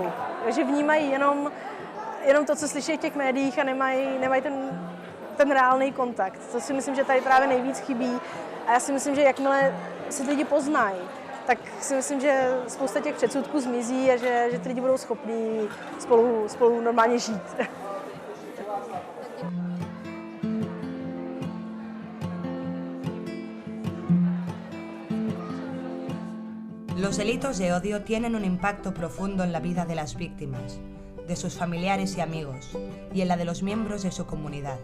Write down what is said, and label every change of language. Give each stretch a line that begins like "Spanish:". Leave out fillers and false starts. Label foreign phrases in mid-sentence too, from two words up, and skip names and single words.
Czech: Takže vnímají jenom to, co slyší v těch médiích a nemají ten reálný kontakt. To si myslím, že tady právě nejvíc chybí. A já si myslím, že jakmile si lidi poznají, tak si myslím, že spousta těch předsudků zmizí a že ty lidi budou schopní spolu normálně žít.
Spanish: Los delitos de odio tienen un impacto profundo en la vida de las víctimas, de sus familiares y amigos, y en la de los miembros de su comunidad.